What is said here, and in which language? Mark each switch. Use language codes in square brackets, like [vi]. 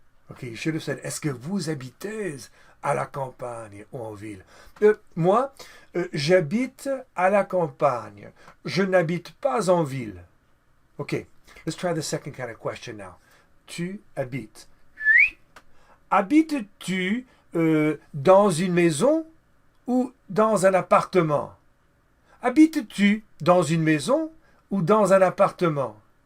[en] Okay, you should have said, [fr] est-ce que vous habitez à la campagne ou en ville? Moi, j'habite à la campagne. Je n'habite pas en ville. [en] Okay, let's try the second kind of question now. [fr] Tu habites. Habites-tu dans une maison ou dans un appartement? Habites-tu dans une maison ou dans un appartement?